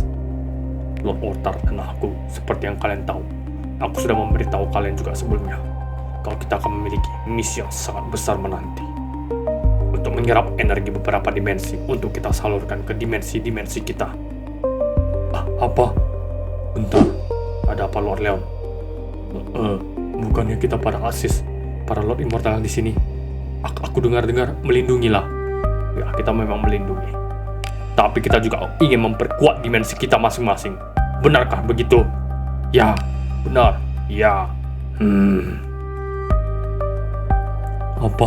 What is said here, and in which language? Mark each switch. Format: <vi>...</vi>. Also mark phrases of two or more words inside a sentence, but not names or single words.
<id>Lord Otar dan aku, seperti yang kalian tahu, aku sudah memberitahu kalian juga sebelumnya, kalau kita akan memiliki misi yang sangat besar menanti. Untuk menyerap energi beberapa dimensi, untuk kita salurkan ke dimensi-dimensi kita. Apa? Bentar, ada apa Lord Leon? Bukannya kita para Axis, para Lord Immortal di sini, aku dengar-dengar melindungilah. Ya, kita memang melindungi. Tapi kita juga ingin memperkuat dimensi kita masing-masing. Benarkah begitu? Ya, benar. Ya. Apa?</id>